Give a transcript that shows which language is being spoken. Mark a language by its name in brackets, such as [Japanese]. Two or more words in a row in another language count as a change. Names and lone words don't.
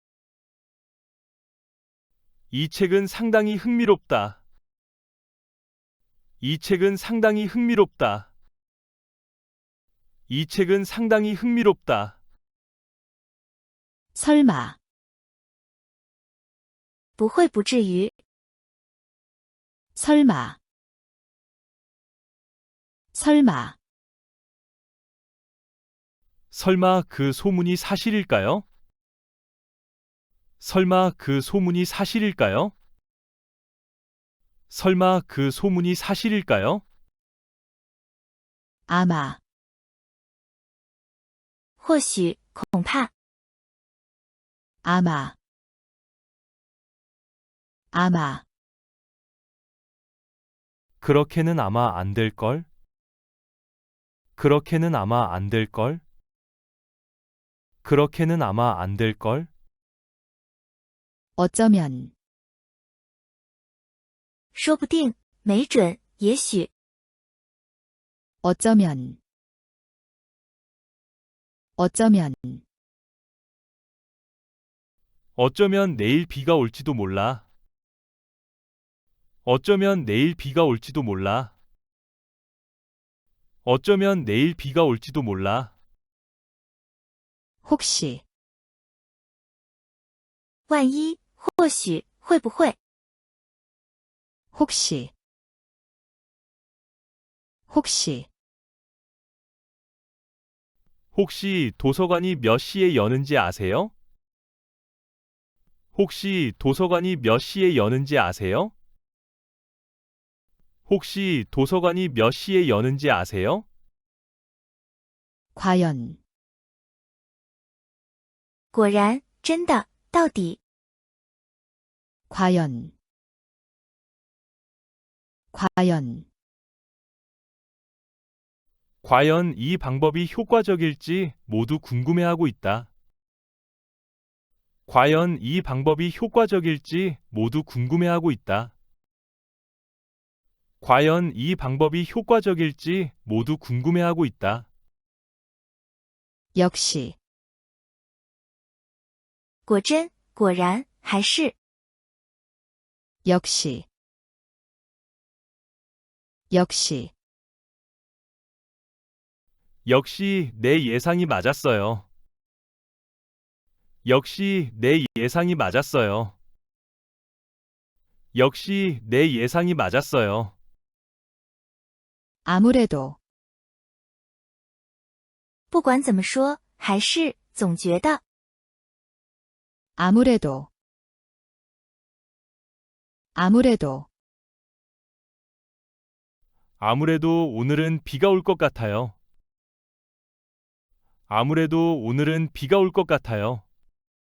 [Korean] 이 책은 상당히 흥미롭다. 이 책은 상당히 흥미롭다. 이 책은 상당히 흥미롭다. 설마, [Chinese] 不会不至于。 [Korean] 설마, 설마, 설마 그 소문이 사실일까요? 설마 그 소문이 사실일까요? 설마 그 소문이 사실일까요? 아마, [Chinese] 或许，恐怕， [Korean] 아마, 아마, 그렇게는 아마 안 될걸? 그렇게는 아마 안 될걸? 그렇게는 아마 안 될걸? 어쩌면, [Chinese] 说不定，没准，也许， [Korean] 어쩌면, 어쩌면, 어쩌면 내일 비가 올지도 몰라. 어쩌면 내일 비가 올지도 몰라. 어쩌면 내일 비가 올지도 몰라. 혹시, [Chinese] 万一，或许，会不会， [Korean] 혹시, 혹시, 혹시 도서관이 몇 시에 여는지 아세요? 혹시 도서관이 몇 시에 여는지 아세요? 혹시 도서관이 몇 시에 여는지 아세요? 과연, [Chinese] 果然，真的，到底， [Korean] 과연, 과연, 과연 이 방법이 효과적일지 모두 궁금해하고 있다. 과연 이 방법이 효과적일지 모두 궁금해하고 있다. 과연 이 방법이 효과적일지 모두 궁금해하고 있다. 역시, [Chinese] 果真，果然，还是， [Korean] 역시, 역시, 역시 내 예상이 맞았어요. 역시 내 예상이 맞았어요. 역시 내 예상이 맞았어요. 아무래도, [Chinese] 不管怎么说，还是，总觉得， [Korean] 아무래도, 아무래도, 아무래도 오늘은 비가 올 것 같아요. 아무래도 오늘은 비가 올 것 같아요.